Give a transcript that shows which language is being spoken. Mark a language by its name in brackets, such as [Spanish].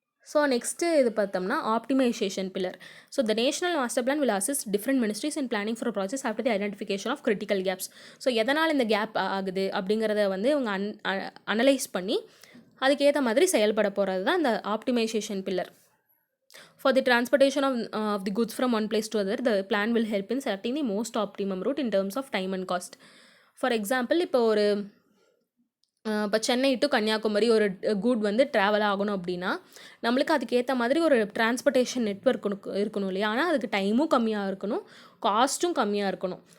[Tamil] So next இது பார்த்தோம்னா optimisation pillar. [English] So the national master plan will assist different ministries in planning for projects after the identification of critical gaps. [Tamil] So எதனால் இந்த gap ஆகுது அப்படிங்கிறத வந்து இவங்க analyse பண்ணி அதுக்கேற்ற மாதிரி செயல்பட போகிறது தான் இந்த optimisation pillar. [English] For the transportation of the goods from one place to other, the plan will help in selecting the most optimum route in terms of time and cost. [Tamil] For example, இப்போ Chennai to Kanyakumari ஒரு good வந்து travel ஆகணும் அப்படின்னா நம்மளுக்கு அதுக்கேற்ற மாதிரி ஒரு transportation network இருக்கணும் இல்லையா. ஆனால் அதுக்கு டைமும் கம்மியாக இருக்கணும், காஸ்ட்டும் கம்மியாக இருக்கணும்.